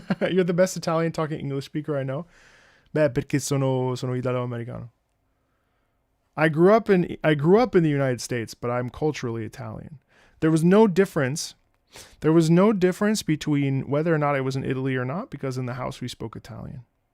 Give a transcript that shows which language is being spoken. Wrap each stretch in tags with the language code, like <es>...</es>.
<en>You're the best Italian talking English speaker I know.</en> <it>Beh, perché sono italo-americano.</it> <en>I grew up in the United States, but I'm culturally Italian. There was no difference between whether or not I was in Italy or not, because in the house we spoke Italian.</en>